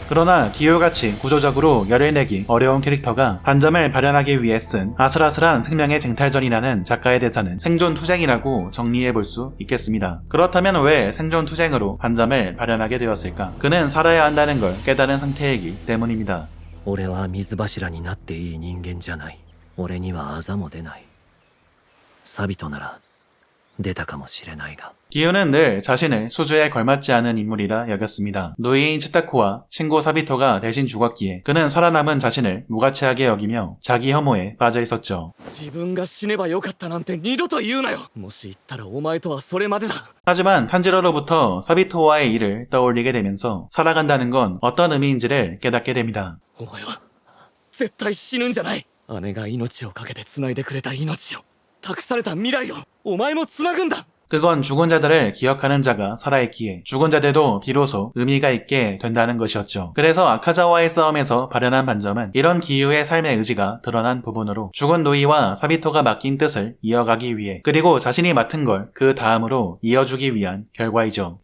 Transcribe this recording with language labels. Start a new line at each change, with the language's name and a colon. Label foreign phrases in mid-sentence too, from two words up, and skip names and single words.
Korean: 그러나 기요같이 구조적으로 열을 내기 어려운 캐릭터가 반점을 발현하기 위해 쓴 아슬아슬한 생명의 쟁탈전이라는 작가의 대사는 생존투쟁이라고 정리해볼 수 있겠습니다. 그렇다면 왜 생존투쟁으로 반점을 발현하게 되었을까? 그는 살아야 한다는 걸 깨달은 상태이기 때문입니다.
Japanese: 俺は水柱になっていい人間じゃない。俺にはあざも出ない。サビトなら出たかもしれないが。
Korean: 기유는 늘 자신을 수주에 걸맞지 않은 인물이라 여겼습니다. 노이인 치타코와 친구 사비토가 대신 죽었기에 그는 살아남은 자신을 무가치하게 여기며 자기 혐오에 빠져 있었죠.
Japanese: 自分が死ねばよかったなんて二度と言うなよ。もし言ったらお前とはそれまでだ。
Korean: 하지만 탄지로로부터 사비토와의 일을 떠올리게 되면서 살아간다는 건 어떤 의미인지를 깨닫게 됩니다.
Japanese: お前は絶対死ぬんじゃない。姉が命をかけて繋いでくれた命を、託された未来をお前も繋ぐんだ。
Korean: 그건 죽은 자들을 기억하는 자가 살아있기에 죽은 자들도 비로소 의미가 있게 된다는 것이었죠. 그래서 아카자와의 싸움에서 발현한 반점은 이런 기유의 삶의 의지가 드러난 부분으로 죽은 노이와 사비토가 맡긴 뜻을 이어가기 위해 그리고 자신이 맡은 걸 그 다음으로 이어주기 위한 결과이죠.